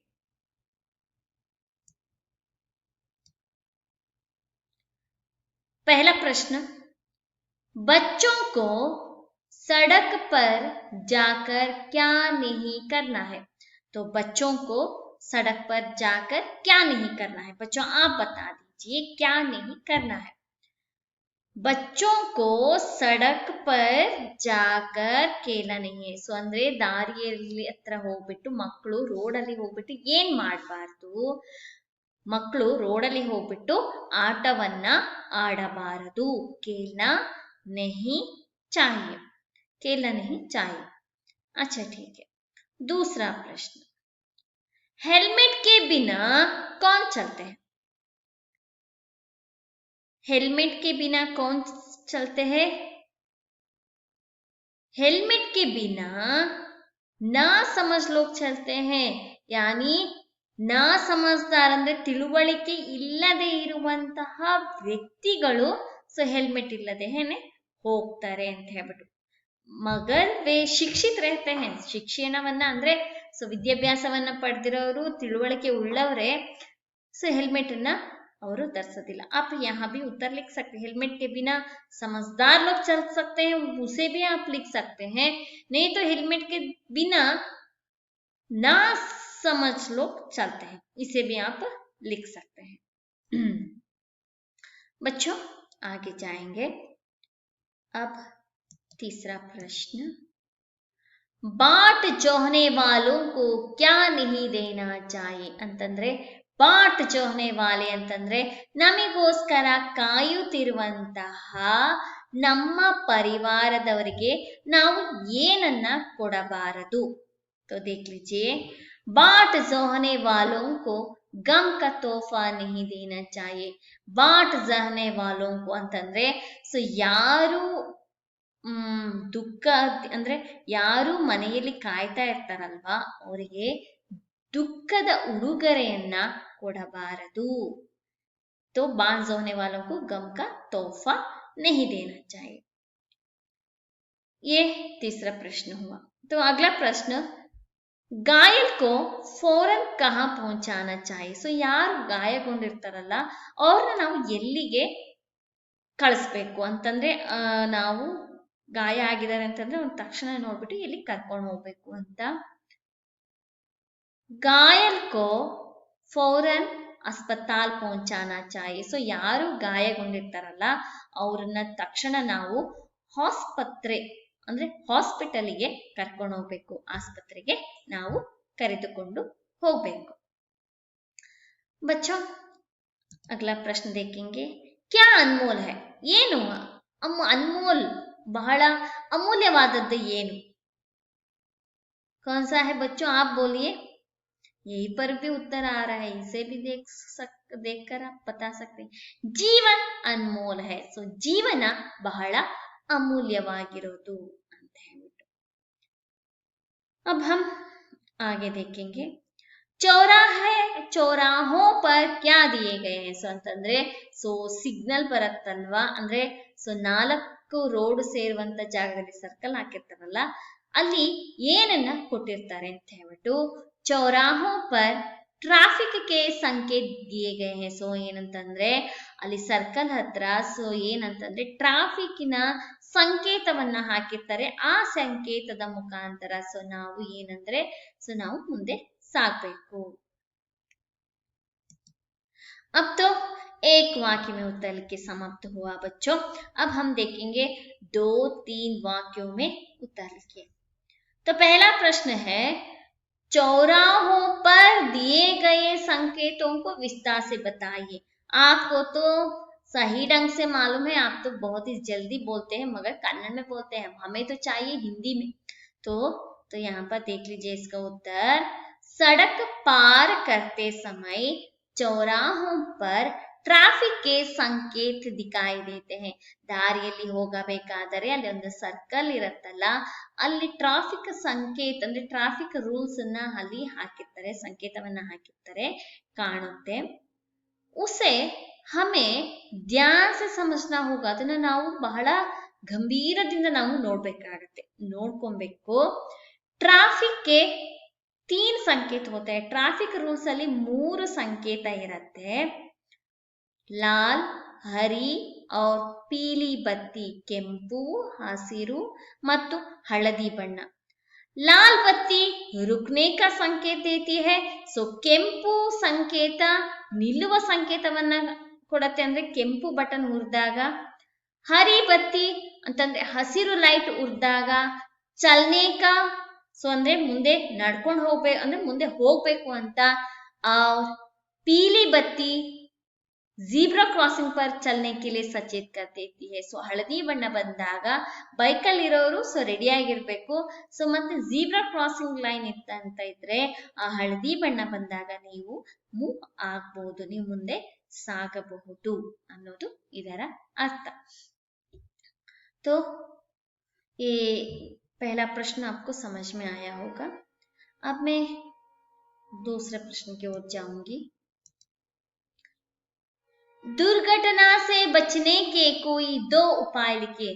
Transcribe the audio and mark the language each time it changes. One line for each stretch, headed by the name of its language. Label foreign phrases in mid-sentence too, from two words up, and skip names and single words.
Hindi: पहला प्रश्न, बच्चों को सड़क पर जाकर क्या नहीं करना है? तो बच्चों को सड़क पर जाकर क्या नहीं करना है? बच्चों आप बता दीजिए क्या नहीं करना है। बच्चों को सड़क पर जाकर ಕೇಲ नहीं है.
Kannada: ಸೊ ಅಂದ್ರೆ ದಾರಿಯಲ್ಲಿ ಹತ್ರ ಹೋಗ್ಬಿಟ್ಟು ಮಕ್ಕಳು ರೋಡಲ್ಲಿ ಹೋಗ್ಬಿಟ್ಟು ಏನ್ ಮಾಡಬಾರದು, ಮಕ್ಕಳು ರೋಡಲ್ಲಿ ಹೋಗ್ಬಿಟ್ಟು ಆಟವನ್ನ ಆಡಬಾರದು.
Hindi: ಕೇಲ್ನಾ नहीं चाहिए, खेलना नहीं चाहिए. अच्छा ठीक है. दूसरा प्रश्न, हेलमेट के बिना कौन चलते हैं? हेलमेट के बिना कौन चलते हैं? हेलमेट के बिना ना समझ लोग चलते हैं. यानी ना समझदार
Kannada: ಅಂದ್ರೆ ತಿಳುವಳಿಕೆ ಇಲ್ಲದೆ ಇರುವಂತಹ ವ್ಯಕ್ತಿಗಳು ಸೊ ಹೆಲ್ಮೆಟ್ ಇಲ್ಲದೆ ಹೋಗ್ತಾರೆ ಅಂತ ಹೇಳ್ಬಿಟ್ಟು.
Hindi: मगर वे शिक्षित रहते हैं.
Kannada: ಶಿಕ್ಷಣವನ್ನ ಅಂದ್ರೆ ಸೊ ವಿದ್ಯಾಭ್ಯಾಸವನ್ನ ಪಡೆದಿರೋರು, ತಿಳುವಳಿಕೆ ಉಳ್ಳವರೇ ಸೊ ಹೆಲ್ಮೆಟ್ ಅನ್ನ ಅವರು ಧರಿಸೋದಿಲ್ಲ।
Hindi: आप यहाँ भी उत्तर लिख सकते हैं, हेलमेट के बिना समझदार लोग चल सकते हैं, उसे भी आप लिख सकते हैं। नहीं तो हेलमेट के बिना ना समझ लोग चलते हैं, इसे भी आप लिख सकते हैं। बच्चों आगे जाएंगे। अब तीसरा प्रश्न, बाट जोहने वालों को क्या नहीं देना चाहिए
Kannada: ಅಂತಂದ್ರೆ
Hindi: बाट जोहने वाले
Kannada: ಅಂತಂದ್ರೆ ನಮಗೋಸ್ಕರ ಕಾಯುತ್ತಿರುವಂತಹ ನಮ್ಮ ಪರಿವಾರದವರಿಗೆ ನಾವು ಏನನ್ನ ಕೊಡಬಾರದು।
Hindi: तो देख लीजिए, बाट जोहने वालों को गम का तोहफा नहीं देना चाहिए। बाट जोहने वालों को
Kannada: ಅಂತಂದ್ರೆ ಸೊ ಯಾರು ದುಃಖ ಅಂದ್ರೆ ಯಾರು ಮನೆಯಲ್ಲಿ ಕಾಯ್ತಾ ಇರ್ತಾರಲ್ವಾ ಅವರಿಗೆ ದುಃಖದ ಉಡುಗೊರೆಯನ್ನ ಕೊಡಬಾರದು।
Hindi: तो बाट जोहने वालों को गम का तोहफा नहीं देना चाहिए। ये तीसरा प्रश्न हुआ। तो अगला प्रश्न, घायल को फौरन कहाँ पहुंचाना चाहिए।
Kannada: ಸೊ ಯಾರು ಗಾಯಗೊಂಡಿರ್ತಾರಲ್ಲ ಅವ್ರನ್ನ ನಾವು ಎಲ್ಲಿಗೆ ಕಳಿಸ್ಬೇಕು ಅಂತಂದ್ರೆ ನಾವು ಗಾಯ ಆಗಿದ್ದಾರೆ ಅಂತಂದ್ರೆ ಅವ್ನ ತಕ್ಷಣ ನೋಡ್ಬಿಟ್ಟು ಎಲ್ಲಿ ಕರ್ಕೊಂಡು ಹೋಗ್ಬೇಕು ಅಂತ।
Hindi: घायल को फौरन अस्पताल पहुंचाना चाहिए।
Kannada: ಸೊ ಯಾರು ಗಾಯಗೊಂಡಿರ್ತಾರಲ್ಲ ಅವ್ರನ್ನ ತಕ್ಷಣ ನಾವು ಆಸ್ಪತ್ರೆ ಅಂದ್ರೆ ಹಾಸ್ಪಿಟಲ್ಗೆ ಕರ್ಕೊಂಡು ಹೋಗ್ಬೇಕು, ಆಸ್ಪತ್ರೆಗೆ ನಾವು ಕರೆದುಕೊಂಡು ಹೋಗ್ಬೇಕು।
Hindi: बच्चों अगला प्रश्न देखेंगे, क्या अनमोल है।
Kannada: ಏನು अनमोल ಬಹಳ ಅಮೂಲ್ಯವಾದದ್ದು ಏನು।
Hindi: कौन सा है बच्चों, आप बोलिए। यही पर भी उत्तर आ रहा है, इसे भी देखकर आप बता सकते हैं। जीवन अनमोल है।
Kannada: ಸೊ ಜೀವನ ಬಹಳ ಅಮೂಲ್ಯವಾಗಿರೋದು ಅಂತ ಹೇಳ್ಬಿಟ್ಟು।
Hindi: अब हम आगे देखेंगे, चौराहों पर क्या दिए गए हैं।
Kannada: ಸೊ ಅಂತಂದ್ರೆ ಸೊ ಸಿಗ್ನಲ್ ಬರುತ್ತಲ್ವಾ, ಅಂದ್ರೆ ಸೊ 4 ರೋಡ್ ಸೇರುವಂತ ಜಾಗದಲ್ಲಿ ಸರ್ಕಲ್ ಹಾಕಿರ್ತಾರಲ್ಲ ಅಲ್ಲಿ ಏನನ್ನ ಕೊಟ್ಟಿರ್ತಾರೆ ಅಂತ ಹೇಳ್ಬಿಟ್ಟು,
Hindi: चौराहों पर ट्रैफिक के संकेत दिए गए हैं।
Kannada: ಸೊ ಏನಂತಂದ್ರೆ ಅಲ್ಲಿ ಸರ್ಕಲ್ ಹತ್ರ ಸೊ ಏನಂತಂದ್ರೆ ಟ್ರಾಫಿಕ್ನ ಸಂಕೇತವನ್ನ ಹಾಕಿರ್ತಾರೆ, ಆ ಸಂಕೇತದ ಮುಖಾಂತರ ಸೊ ನಾವು ಏನಂದ್ರೆ ಸೊ ನಾವು ಮುಂದೆ ಸಾಗಬೇಕು।
Hindi: अब तो एक वाक्य में उत्तर लिख के समाप्त हुआ बच्चों। अब हम देखेंगे 2-3 वाक्यों में उत्तर लिखिए। तो पहला प्रश्न है, चौराहों पर दिए गए संकेतों को विस्तार से बताइए। आपको तो सही ढंग से मालूम है, आप तो बहुत ही जल्दी बोलते हैं मगर कन्नड़ में बोलते हैं, हमें तो चाहिए हिंदी में। तो यहाँ पर देख लीजिए इसका उत्तर, सड़क पार करते समय चौराहों पर ट्रैफिक के संकेत दिखाई देते हैं।
Kannada: ದಾರಿಯಲ್ಲಿ ಹೋಗಬೇಕಾದರೆ ಅಲ್ಲಿ ಒಂದು ಸರ್ಕಲ್ ಇರುತ್ತಲ್ಲ, ಅಲ್ಲಿ ಟ್ರಾಫಿಕ್ ಸಂಕೇತ ಅಂದ್ರೆ
English: traffic rules
Kannada: ಅನ್ನ ಅಲ್ಲಿ ಹಾಕಿರ್ತಾರೆ, ಸಂಕೇತವನ್ನ ಹಾಕಿರ್ತಾರೆ, ಕಾಣುತ್ತೆ।
Hindi: उसे हमें ध्यान से समझना होगा,
Kannada: ಅದನ್ನ ನಾವು ಬಹಳ ಗಂಭೀರದಿಂದ ನಾವು ನೋಡ್ಬೇಕಾಗತ್ತೆ, ನೋಡ್ಕೊಬೇಕು।
Hindi: ट्रैफिक के 3 संकेत होते,
English: traffic rules
Kannada: ಅಲ್ಲಿ 3 ಸಂಕೇತ ಇರುತ್ತೆ,
Hindi: लाल, हरी और पीली बत्ती,
Kannada: ಕೆಂಪು, ಹಸಿರು ಮತ್ತು ಹಳದಿ ಬಣ್ಣ।
Hindi: लाल बत्ती रुकने का संकेत देती है।
Kannada: सो ಕೆಂಪು ಸಂಕೇತ ನಿಲ್ಲುವ ಸಂಕೇತವನ್ನ ಕೊಡುತ್ತೆ, ಅಂದ್ರೆ ಕೆಂಪು ಬಟನ್ ಉರಿದಾಗ।
Hindi: हरी बत्ती
Kannada: ಅಂತಂದ್ರೆ ಹಸಿರು ಲೈಟ್ ಉರಿದಾಗ ಚಲನೆ का, ಸೊ ಅಂದ್ರೆ ಮುಂದೆ ನಡ್ಕೊಂಡು ಹೋಗ್ಬೇಕು ಅಂದ್ರೆ ಮುಂದೆ ಹೋಗ್ಬೇಕು ಅಂತ।
Hindi: पीली बत्ती
English: zebra crossing
Hindi: पर चलने के लिए सचेत कर देती है।
Kannada: ಸೊ ಹಳದಿ ಬಣ್ಣ ಬಂದಾಗ ಬೈಕಲ್ಲಿ ಇರೋರು ಸೊ ರೆಡಿ ಆಗಿರ್ಬೇಕು। ಸೊ ಮತ್ತೆ
English: zebra crossing line
Kannada: ಅಂತ ಇದ್ರೆ ಆ ಹಳದಿ ಬಣ್ಣ ಬಂದಾಗ ನೀವು ಮೂವ್ ಆಗಬಹುದು, ನೀವು ಮುಂದೆ ಸಾಗಬಹುದು ಅನ್ನೋದು ಇದರ अर्थ।
Hindi: तो ये पहला प्रश्न आपको समझ में आया होगा। अब मैं दूसरे प्रश्न की ओर जाऊंगी। दुर्घटना से बचने के कोई 2 उपाय लिखिए।